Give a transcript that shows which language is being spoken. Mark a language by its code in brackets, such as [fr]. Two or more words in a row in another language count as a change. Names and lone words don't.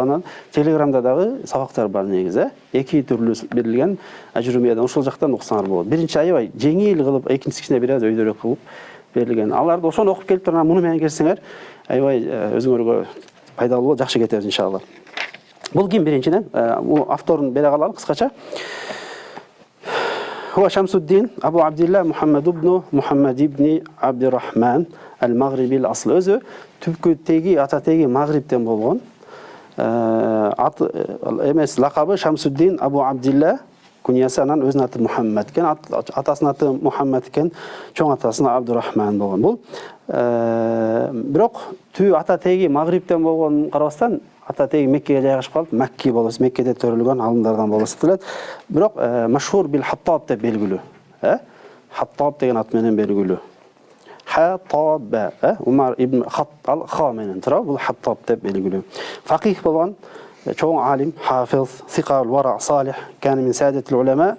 [ky] Анан Телеграмда дагы сабактар бар негизи. Эки түрлүү берилген Ажрумиядан, ошол жактан окусаңар болот. Биринчи аябай жеңил кылып, экинчисине бир аз өйдөрөөк кылып берилген. Аларды ошону окуп келип турган муну менен келсеңер, аябай өзүңөргө пайдалуу болот, жакшы кетебиз иншалла. Бул ким биринчиден? Бул авторун бере калалы кыскача. [ar] هو شمس الدين أبو عبد الله محمد بن محمد بن عبد الرحمن المغربي الأصل. [ky] Өзү түпкү ата теги Магрибтен болгон. Эмес лакабы Шамсуддин Абу Абдиллах, куньясы анан өзүн аты Мухаммед кен, атасынын аты Мухаммед кен, чоңун атасына Абдуррахман болгон. Бул бирок тү ата теги Магрибтен болгон карабастан ата теги Меккеге жайгашып калып, Макки болосу, Меккеде төрүлгөн алымдардан болосу делет. Бирок машхур [ar] بالخطاب [ky] деп белгилүү. Хаттаб деген ат менен белгилүү. Хаттаб, Умар ибн Хаттал ха менен тура, бул Хаттаб деп белгилүү. Факих болгон, чоң алим, хафиз, [ar] ثقة ورع صالح، كان من سادات العلماء.